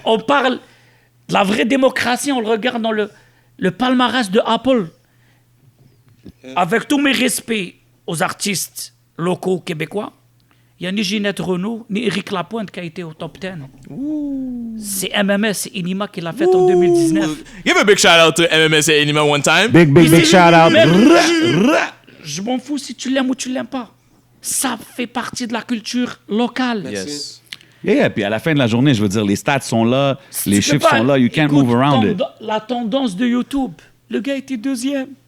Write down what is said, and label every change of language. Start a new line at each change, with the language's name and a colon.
French: on parle de la vraie démocratie, on le regarde dans le palmarès de Apple. Avec tous mes respects aux artistes locaux québécois, il n'y a ni Ginette Renault, ni Éric Lapointe qui a été au top 10. C'est MMS, c'est Inima qui l'a fait en 2019.
English: Give a big shout out to MMS et Anima one time. Big shout out.
French: Même- Je m'en fous si tu l'aimes ou tu l'aimes pas. Ça fait partie de la culture locale.
English: Yes.
French: Yeah, puis à la fin de la journée, je veux dire, les stats sont là, les Tu peux chiffres pas- sont là,
English: you can't
French: Écoute,
English: move around it.
French: La tendance de YouTube, le gars était deuxième.